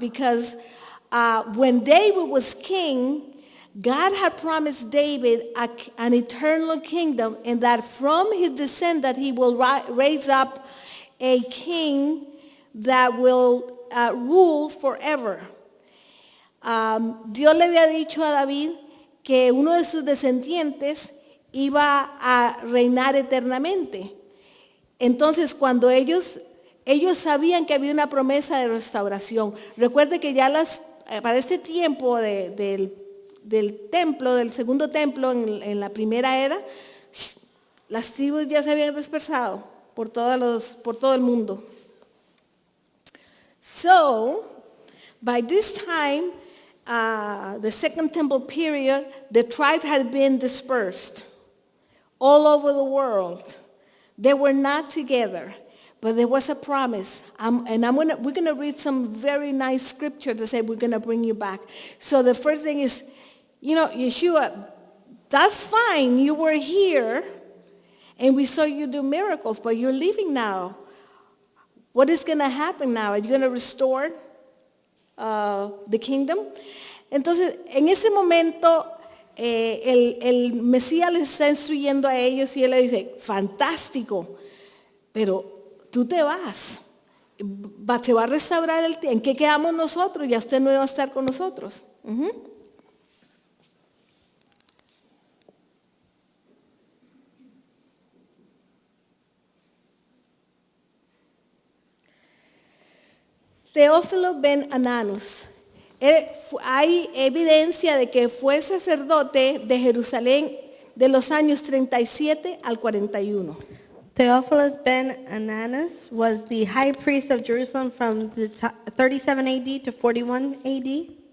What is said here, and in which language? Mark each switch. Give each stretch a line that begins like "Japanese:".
English: Because when David was king, God had promised David an eternal kingdom, and that from his descendant he will raise up a king that will rule forever.
Spanish: Dios le había dicho a David que uno de sus descendientes iba a reinar eternamente. Entonces, cuando ellos sabían que había una promesa de restauración. Recuerde que ya para este tiempo del templo, del segundo templo en la primera era, las tribus ya se habían dispersado por todo el mundo.
English: So, by this time, the second temple period, the tribe had been dispersed all over the world. They were not together, but there was a promise. We're going to read some very nice scripture to say we're going to bring you back. So the first thing is, Yeshua, that's fine. You were here, and we saw you do miracles, but you're leaving now. What is going to happen now? Are you going to restore the kingdom?
Spanish: Entonces, en ese momento, el Mesías les está instruyendo a ellos y él le dice, fantástico, pero tú te vas. Se va a restaurar el tiempo. ¿En qué quedamos nosotros? Ya usted no va a estar con nosotros. Teófilo ben Ananus. Hay evidencia de que fue sacerdote de Jerusalén de los años 37 al 41.
English: Theophilus ben Ananus was the high priest of Jerusalem from the 37 AD to 41 AD.